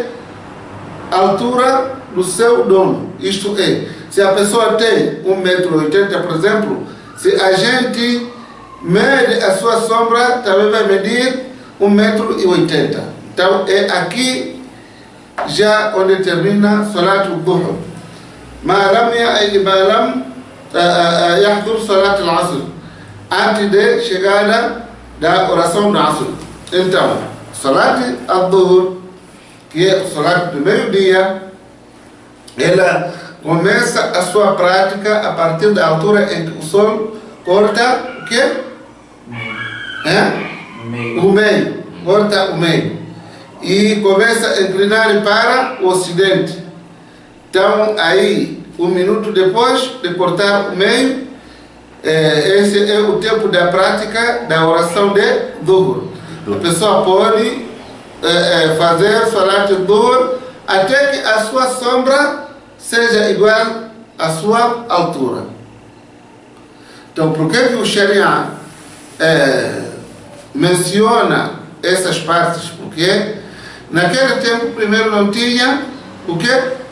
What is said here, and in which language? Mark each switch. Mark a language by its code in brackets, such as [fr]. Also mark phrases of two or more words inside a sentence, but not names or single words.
[pt] A altura do seu dono. Isto é, se a pessoa tem 1,80 m, por exemplo, se a gente mede a sua sombra, também vai medir 1,80 m. Então é aqui já onde termina [ar] صلاة الظهر. ما لم يحضر صلاة العصر, [pt] antes de chegada da oração do Asr. Então, [ar] صلاة الظهر, [pt] que é o Salat do meio-dia, ela começa a sua prática a partir da altura em que o sol corta o quê? O meio. Corta o meio. E começa a inclinar para o ocidente. Então, aí, 1 minuto depois de cortar o meio, esse é o tempo da prática da oração de Dhuhr. A pessoa pode fazer [ar] صلاة الظهر [pt] até que a sua sombra seja igual à sua altura. Então, por que o Sharia menciona essas partes? Porque naquele tempo, primeiro, não tinha o quê?